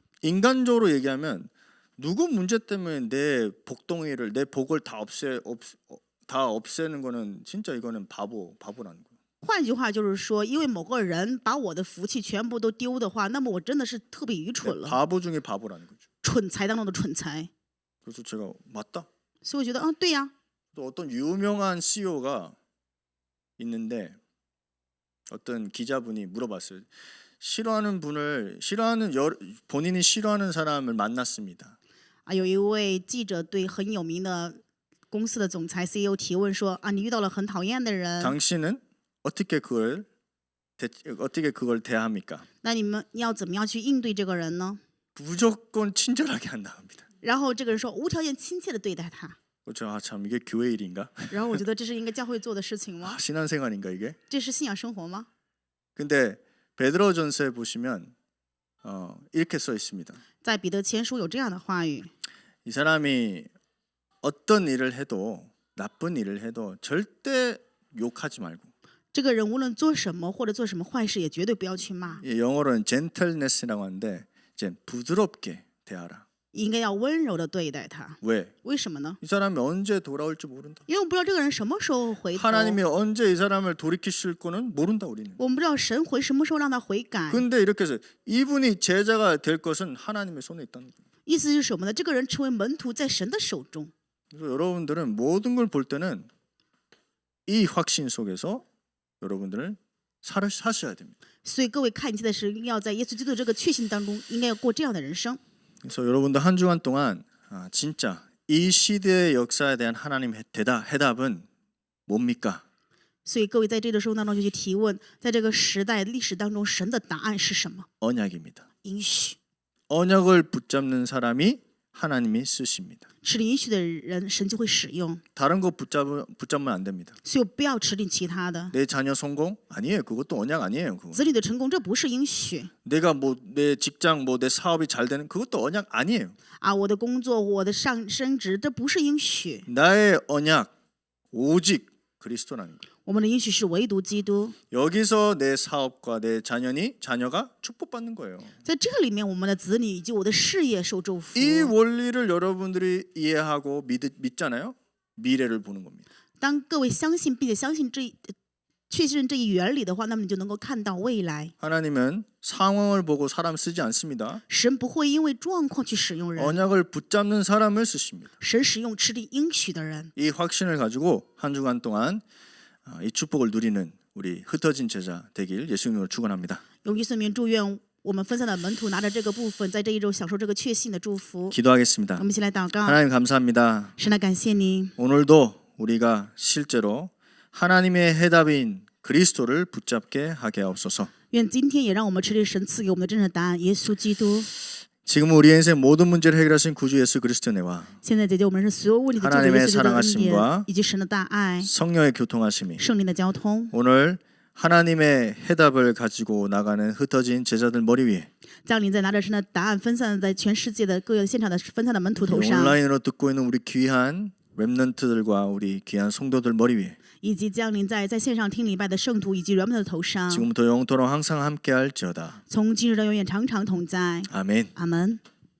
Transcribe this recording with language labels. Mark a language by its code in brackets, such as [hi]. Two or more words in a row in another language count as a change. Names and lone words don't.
[ko] 인간적으로 얘기하면 누구 문제 때문에 내 복덩이를 내 복을 다 없애는 거는 진짜 이거는 바보라는 거예요. [zh] 换句话就是说，因为某个人把我的福气全部都丢的话，那么我真的是特别愚蠢了， [ko] 바보 중에 바보라는 거죠. [zh] 蠢材当中的蠢材。 [ko] 그래서 제가 맞다. [zh] 所以我觉得，对呀。 [ko] 또 어떤 유명한 CEO가 있는데 어떤 기자분이 물어봤어요. 본인이 싫어하는 사람을 만났습니다. [zh] 有一位记者对很有名的公司的总裁 CEO 提问说：你遇到了很讨厌的人， [ko] 당신은 어떻게 그걸 대합니까? [zh] 那你要怎么样去应对这个人呢？ [ko] 무조건 친절하게 한답니다. [zh] 然后这个人说无条件亲切的对待他。 [ko] 참 이게 교회 일인가? [zh] 然后我觉得这是应该教会做的事情吗？ [ko] 신앙생활인가 이게? [zh] 这是信仰生活吗？ [ko] 근데 베드로전서에 보시면 이렇게 써 있습니다. [zh] 在彼得前书有这样的话语， [ko] 이 사람이 어떤 일을 해도 나쁜 일을 해도 절대 욕하지 말고. [zh] 这个人无论做什么或者做什么坏事，也绝对不要去骂。 [ko] 영어로는 gentleness라고 하는데 이제 부드럽게 대하라. [zh] 应该要温柔的对待他。 [ko] 왜? [zh] 为什么呢？ [ko] 이 사람이 언제 돌아올지 모른다. [zh] 因为我们不知道这个人什么时候回头， [ko] 하나님이 언제 이 사람을 돌이키실 거는 모른다 우리는. [zh] 我们不知道神会什么时候让他悔改。 [ko] 근데 이렇게 해서 이분이 제자가 될 것은 하나님의 손에 있다는 거예요. [zh] 意思是什么呢？这个人成为门徒在神的手中。 [ko] 그래서 여러분들은 모든 걸 볼 때는 이 확신 속에서 여러분들은 사셔야 됩니다. [zh] 所以各位看一切的时候，要在耶稣基督这个确信当中，应该要过这样的人生。 [ko] 그래서 여러분들 한 주간 동안 진짜 이 시대의 역사에 대한 하나님의 해답은 뭡니까? [zh] 所以各位在这个生活当中就去提问，在这个时代历史当中，神的答案是什么？ [ko] 언약입니다. [zh] 应许。 [ko] 언약을 붙잡는 사람이 하나님이 쓰십니다. [zh] 持定应许的人，神就会使用。 [ko] 다른 거 붙잡으면 안 됩니다. [zh] 所以不要持定其他的。 [ko] 내 자녀 성공? 아니에요. 그것도 언약 아니에요. 그거. [zh] 子女的成功，这不是应许。 [ko] 내가 내 직장 내 사업이 잘 되는 그것도 언약 아니에요. [zh] 我的工作，我的升职，这不是应许。 [ko] 나의 언약 오직 그리스도라는 거예요. [zh] 我们的应许是唯独基督。 [ko] 여기서 내 사업과 내 자녀가 축복받는 거예요. [zh] 在这里面，我们的子女以及我的事业受祝福。 [ko] 이 원리를 여러분들이 이해하고 믿잖아요. 미래를 보는 겁니다. [zh] 当各位相信并且相信确信这一原理的话，那么你就能够看到未来。 [ko] 하나님은 상황을 보고 사람 쓰지 않습니다. [zh] 神不会因为状况去使用人， [ko] 언약을 붙잡는 사람을 쓰십니다. [zh] 神使用持定应许的人。 [ko] 이 확신을 가지고 한 주간 동안 이 축복을 누리는 우리 흩어진 제자 되길 예수님으로 축원합니다. [zh] 用耶稣名祝愿我们分散的门徒拿着这个部分，在这一周享受这个确信的祝福。 [ko] 기도하겠습니다. [zh] 我们一起来祷告。 [ko] 하나님 감사합니다. [zh] 神来感谢您。 [ko] 오늘도 우리가 실제로 하나님의 해답인 그리스도를 붙잡게 하게 하옵소서. [zh] 愿今天也让我们持定神赐给我们的真正答案，耶稣基督。 [ko] 지금 우리 인생 모든 문제를 해결하신 구주 예수 그리스도의 은혜와 [zh] 现在解决我们人生所有问题的救主耶稣基督的恩典，以及神的大爱、 [ko] 성령의 교통하심이 [zh] 圣灵的交通， [ko] 오늘 하나님의 해답을 가지고 나가는 흩어진 제자들 머리 위에 [zh] 降临在拿着神的答案分散在全世界的各个现场的分散的门徒头上， [ko] 온라인으로 듣고 있는 우리 귀한 렘넌트들과 우리 귀한 성도들 머리 위에 [zh] 以及降临在线上听礼拜的圣徒以及人们的头上， [ko] 지금부터 영토록 항상 함께할지어다. [zh] 从今日到永远常常同在。 [ko] 아멘. 아멘。